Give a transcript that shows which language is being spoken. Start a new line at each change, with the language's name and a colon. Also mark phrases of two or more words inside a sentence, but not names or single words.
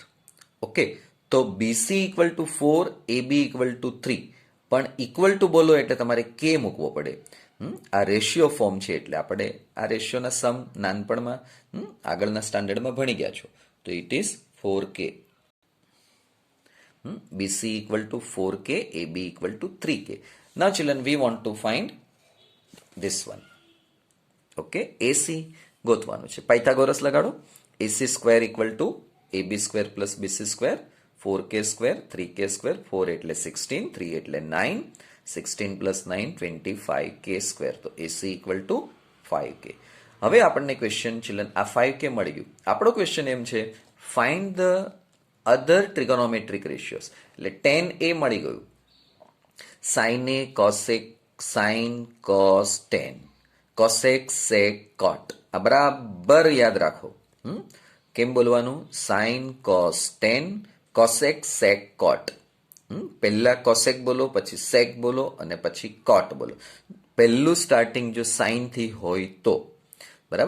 Gujarati: ઓકે, તો BC = 4, AB = 3, પણ
English: equal to
Gujarati: બોલો એટલે તમારે K મૂકવો પડે. આ રેશિયો ફોર્મ છે એટલે આપણે આ રેશિયોના સમ નાનપણમાં આગળના સ્ટાન્ડર્ડમાં ભણી ગયા છો. તો
English: it is
Gujarati: 4K. BC = 4K, AB = 3K.
English: Now children, we want to find this one.
Gujarati: Okay, AC ગોતવાનું છે. પાયથાગોરસ લગાડો. AC² = AB² + BC², 4K², 3K², 4 એટલે 16, 3 એટલે 9, 16 + 9 25K². તો AC = 5K. હવે આપણને
English: question children
Gujarati: આ 5K મળી ગયું. આપણો ક્વેશ્ચન એમ છે
English: find the other trigonometric ratios.
Gujarati: એટલે 10A મળી ગયું. sin A, cos A, sin cos 10, cosec, sec, cot. આ બરાબર યાદ રાખો. કેમ બોલવાનું? sin cos 10, cosec, sec, cot. પહેલા cosec બોલો, પછી sec બોલો અને પછી cot બોલો. પહેલું સ્ટાર્ટિંગ જો sin થી હોય તો, બરાબર.